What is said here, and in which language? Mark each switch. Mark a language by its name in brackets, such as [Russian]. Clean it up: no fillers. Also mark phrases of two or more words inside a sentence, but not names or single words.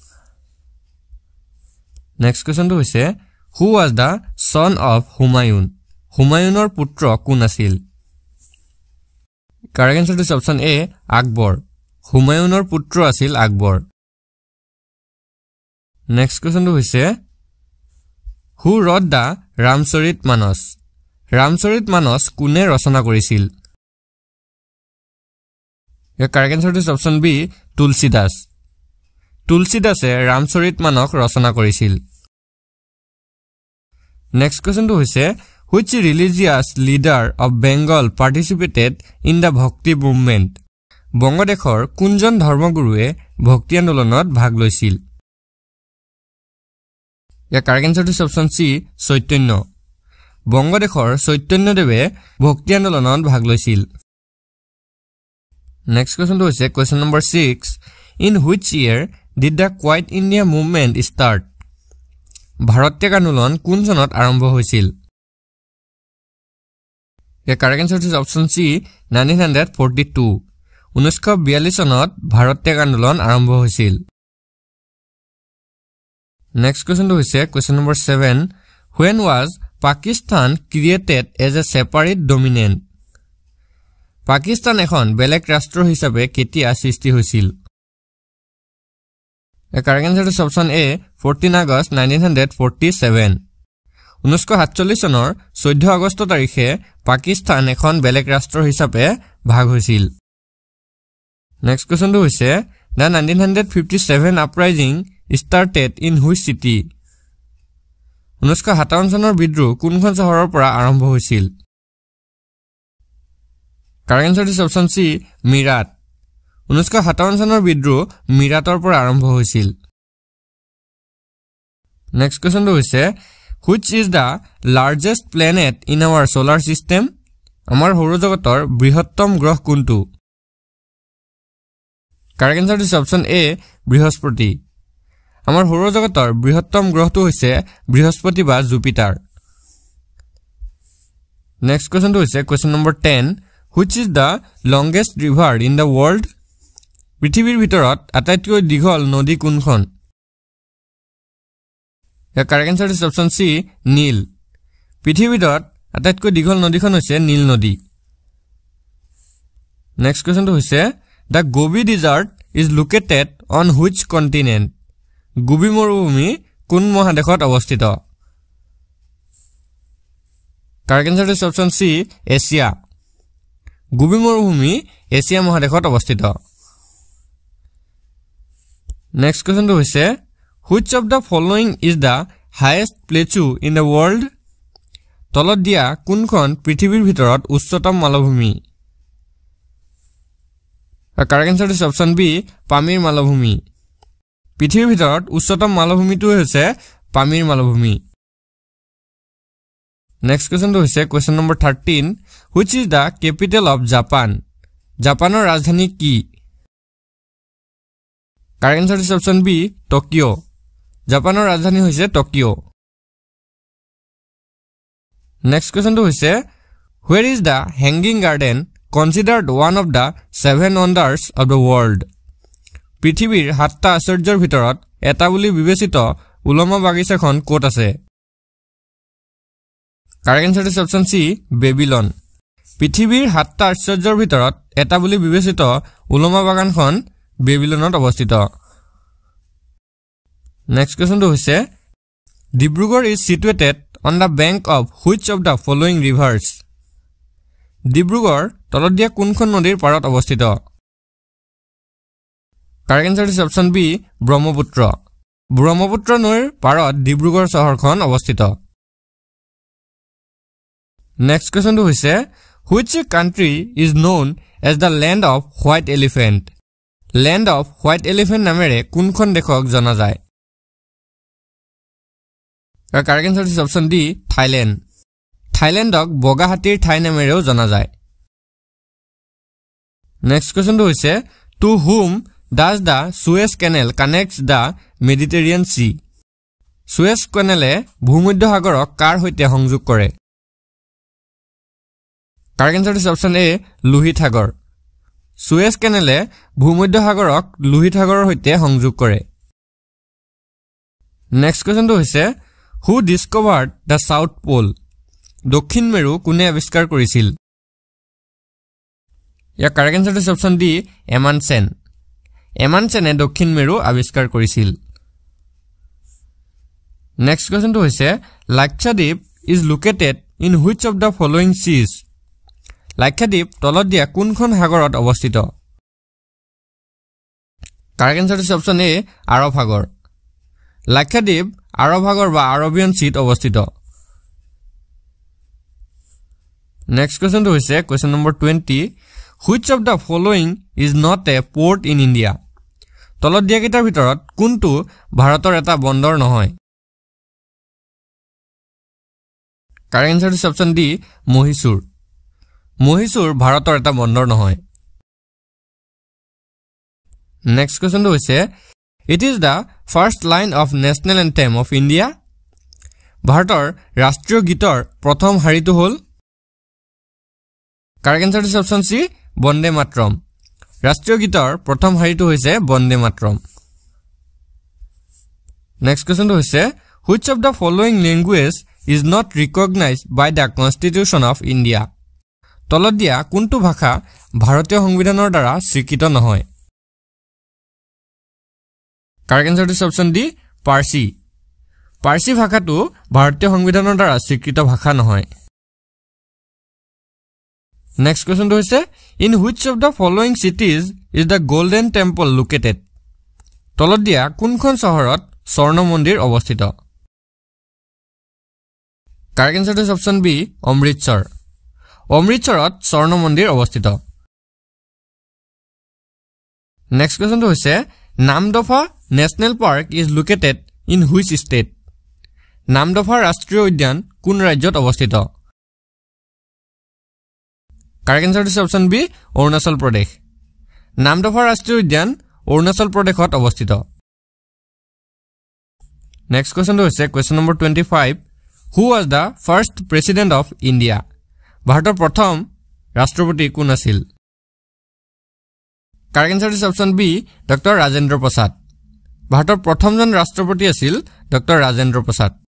[English] নেক্সট [Assamese] কোৱেশ্চনটো হৈছে [English] who was the son of হুমায়ুন [Assamese] হুমায়ুনৰ পুত্ৰ কোন আছিল [English] correct answer is option A আকবৰ [Assamese] হুমায়ুনৰ পুত্ৰ আছিল আকবৰ [English] নেক্সট [Assamese] কোৱেশ্চনটো হৈছে [English] who wrote the ৰামচৰিত [Assamese] মানস কোনে ৰচনা কৰিছিল ইয়াৰ [English] correct answer is option B [Assamese] তুলসীদাসে ৰামচৰিত মানস ৰচনা কৰিছিল [English] নেক্সট [Assamese] কোৱেশ্চনটো হৈছে [English] which religious leader of Bengal participated in the Bhakti movement [Assamese] বংগদেশৰ কোনজন ধৰ্মগুৰুৱে ভক্তি আন্দোলনত ভাগ লৈছিল ইয়াৰ [English] correct answer is option C [Assamese] চৈতন্য বংগদেশৰ চৈতন্যদেৱে ভক্তি আন্দোলনত ভাগ লৈছিল নেক্সট কোৱেশ্চনটো হৈছে [English] question number [Assamese] 6 [English] in which year did the Quiet India movement start [Assamese] ভাৰত ত্যাগ আন্দোলন কোন চনত আৰম্ভ হৈছিল ইয়াৰ [English] correct answer is option C [Assamese] 1942 1942 চনত ভাৰত ত্যাগ আন্দোলন আৰম্ভ হৈছিল নেক্সট কোৱেশ্চনটো হৈছে [English] question number [Assamese] 7 [English] when was Pakistan created as a separate dominant [Assamese] পাকিস্তান এখন বেলেগ ৰাষ্ট্ৰ হিচাপে কেতিয়া সৃষ্টি হৈছিল ইয়াৰ [English] correct answer is option A [Assamese] 14 আগষ্ট 1947 1947 চনৰ 14 আগষ্ট তাৰিখে পাকিস্তান এখন বেলেগ ৰাষ্ট্ৰ হিচাপে ভাগ হৈছিল নেক্সট কোৱেশ্চনটো হৈছে [English] the 1957 uprising started in which city [Assamese] 1957 চনৰ বিদ্ৰোহ কোনখন চহৰৰ পৰা আৰম্ভ হৈছিল [English] correct answer is option C [Assamese] মিৰাট 1957 চনৰ বিদ্ৰোহ মিৰাটৰ পৰা আৰম্ভ হৈছিল নেক্সট কোৱেশ্চনটো হৈছে [English] which is the largest planet in our solar system [Assamese] আমাৰ সৌৰজগতৰ বৃহত্তম গ্ৰহ কোনটো [English] correct answer is option A [Assamese] বৃহস্পতি আমাৰ সৌৰজগতৰ বৃহত্তম গ্ৰহটো হৈছে বৃহস্পতি বা জুপিটাৰ [English] নেক্সট [Assamese] কোৱেশ্চনটো হৈছে [English] question number 10 which is the longest river in the world [Assamese] পৃথিৱীৰ ভিতৰত আটাইতকৈ দীঘল নদী কোনখন ইয়াৰ [English] correct answer is option C [Assamese] নীল পৃথিৱীৰ ভিতৰত আটাইতকৈ দীঘল নদীখন হৈছে নীল নদী [English] নেক্সট [Assamese] কোৱেশ্চনটো হৈছে [English] the Gobi desert is located on which continent [Assamese] গোবি মৰুভূমি কোন মহাদেশত অৱস্থিত [English] correct answer is option C [Assamese] এছিয়া গোবি মৰুভূমি এছিয়া মহাদেশত অৱস্থিত নেক্সট কোৱেশ্চনটো হৈছে [English] which of the following is the highest plateau in the world [Assamese] তলত দিয়া কোনখন পৃথিৱীৰ ভিতৰত উচ্চতম মালভূমি [English] correct answer is option B [Assamese] পামিৰ মালভূমি পৃথিৱীৰ ভিতৰত উচ্চতম মালভূমিটো হৈছে পামিৰ মালভূমি নেক্সট কোৱেশ্চনটো হৈছে [English] question number [Assamese] 13 [English] which is the capital of Japan [Assamese] জাপানৰ ৰাজধানী কি [English] correct answer is option B [Assamese] টকিঅ জাপানৰ ৰাজধানী হৈছে টকিঅ নেক্সট কোৱেশ্চনটো হৈছে [English] where is the hanging garden considered one of the 7 wonders of the world [Assamese] পৃথিৱীৰ 7টা আশ্চৰ্যৰ ভিতৰত এটা বুলি বিবেচিত উলমা বাগিচাখন ক'ত আছে [English] correct answer is option C [Assamese] বেবিলন পৃথিৱীৰ 7টা আশ্চৰ্যৰ ভিতৰত এটা বুলি বিবেচিত উলমা বাগানখন বেবিলনত অৱস্থিত নেক্সট কোৱেশ্চনটো হৈছে ডিব্ৰুগড় [English] is situated on the bank of which of the following rivers [Assamese] ডিব্ৰুগড় তলত দিয়া কোনখন নদীৰ পাৰত অৱস্থিত [English] correct answer is option B [Assamese] ব্ৰহ্মপুত্ৰ ব্ৰহ্মপুত্ৰ নৈৰ পাৰত ডিব্ৰুগড় চহৰখন অৱস্থিত নেক্সট কোৱেশ্চনটো হৈছে [English] which country is known as the land of white elephant land of white elephant [Assamese] নামেৰে কোনখন দেশক জনা যায় [English] correct answer is option D [Assamese] থাইল্যান্ড থাইল্যান্ডক বগা হাতীৰ ঠাই নামেৰেও জনা যায় [English] নেক্সট [Assamese] কোৱেশ্চনটো হৈছে [English] to whom does the Suez Canal connects the Mediterranean Sea Suez Canal [Assamese] ভূমধ্য সাগৰক কাৰ সৈতে সংযোগ কৰে [English] correct answer is option A [Assamese] লোহিত সাগৰ Suez Canal ভূমধ্য সাগৰক লোহিত সাগৰৰ সৈতে সংযোগ কৰে নেক্সট কোৱেশ্চনটো হৈছে [English] who discovered the South Pole [Assamese] দক্ষিণ মেৰু কোনে আৱিষ্কাৰ কৰিছিল ইয়াৰ [English] correct answer is option D [Assamese] এমানচেনে দক্ষিণ মেৰু আৱিষ্কাৰ কৰিছিল নেক্সট কোৱেশ্চনটো হৈছে লাক্ষাদ্বীপ [English] is located in which of the following seas [Assamese] লাক্ষাদ্বীপ তলত দিয়া কোনখন সাগৰত অৱস্থিত [English] correct answer is option A [Assamese] আৰব সাগৰ লাক্ষাদ্বীপ আৰব সাগৰ বা আৰবিয়ান সিত অৱস্থিত নেক্সট কোৱেশ্চনটো হৈছে [English] question number [Assamese] 20 [English] which of the following is not a port in India [Assamese] তলত দিয়া কেইটাৰ ভিতৰত কোনটো ভাৰতৰ এটা বন্দৰ নহয় [English] correct answer is option D [Assamese] মহীশূৰ ভাৰতৰ এটা বন্দৰ নহয় নেক্সট কোৱেশ্চনটো হৈছে [English] it is the first line of national anthem of India [Assamese] ভাৰতৰ ৰাষ্ট্ৰীয় গীতৰ প্ৰথম শাৰীটো হ'ল [English] correct answer is option C [Assamese] বন্দে মাতৰম ৰাষ্ট্ৰীয় গীতৰ প্ৰথম শাৰীটো হৈছে বন্দে মাতৰম [English] নেক্সট [Assamese] কোৱেশ্চনটো হৈছে [English] which of the following language is not recognized by the constitution of India [Assamese] তলত দিয়া কোনটো ভাষা ভাৰতীয় সংবিধানৰ দ্বাৰা স্বীকৃত নহয় [English] correct answer is option D [Assamese] পাৰ্চী ভাষাটো ভাৰতীয় সংবিধানৰ দ্বাৰা স্বীকৃত ভাষা নহয় নেক্সট কোৱেশ্চনটো হৈছে [English] in which of the following cities is the golden temple located [Assamese] তলত দিয়া কোনখন চহৰত স্বৰ্ণ মন্দিৰ অৱস্থিত [English] correct answer is option B [Assamese] অমৃতসৰত স্বৰ্ণ মন্দিৰ অৱস্থিত নেক্সট কোৱেশ্চনটো হৈছে নামদফা [English] National Park is located in which state [Assamese] নামদফা ৰাষ্ট্ৰীয় উদ্যান কোন ৰাজ্যত অৱস্থিত [English] correct answer is option B [Assamese] অৰুণাচল প্ৰদেশ নামদফা ৰাষ্ট্ৰীয় উদ্যান অৰুণাচল প্ৰদেশত অৱস্থিত নেক্সট কোৱেশ্চনটো হৈছে [English] question number [Assamese] 25 [English] who was the first president of India [Assamese] ভাৰতৰ প্ৰথম ৰাষ্ট্ৰপতি কোন আছিল [English] correct answer is option B [Assamese] ডক্টৰ ৰাজেন্দ্ৰ প্ৰসাদ ভাৰতৰ প্ৰথমজন ৰাষ্ট্ৰপতি আছিল ডক্টৰ ৰাজেন্দ্ৰ প্ৰসাদ